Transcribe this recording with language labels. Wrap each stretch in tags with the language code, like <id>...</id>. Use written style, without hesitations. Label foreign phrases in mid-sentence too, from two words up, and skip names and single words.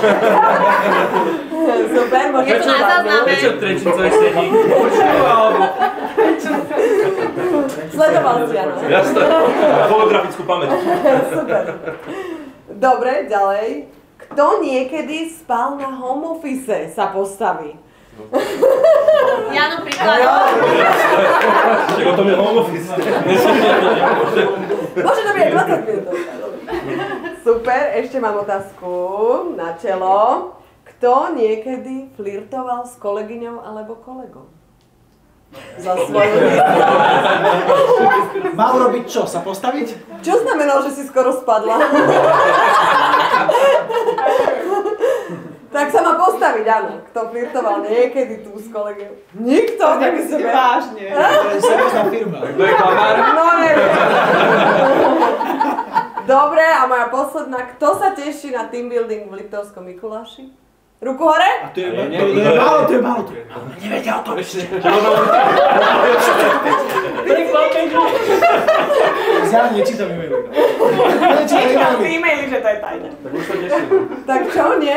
<sk>Super, môžete to zvládnuť. Prečo trečnicový sedík? Sledoval si, áno. Jasné, fotografickú pamäť. Super. Dobre, ďalej. Kto niekedy spal na</sk> <en>home office,</en> <sk>sa postaví? Ja napríklad. Čiže o tom je</sk> <en>home office.</en> <sk>Môže to byť 20 minút. Super, ešte mám otázku na telo. Kto niekedy flirtoval s kolegyňou alebo kolegom? Za svoju Mal robiť čo? Sa postaviť? Čo znamenalo, že si skoro spadla? Tak sa má postaviť, áno. Kto flirtoval niekedy tu s kolegom? Nikto, tak by sebe. Vážne. To je seriózna firma. Kto je klamár? No neviem. Dobre, a moja posledná. Kto sa teší na</sk> <en>team building</en> <sk>v Liptovskom Mikuláši? Ruku hore? A to je málo, to je málo. Nevedia o tom. Ja nečítam e-maily. Nečítam e-maily, že to je tajné. Tak už sa teším. Tak čo, nie?</sk>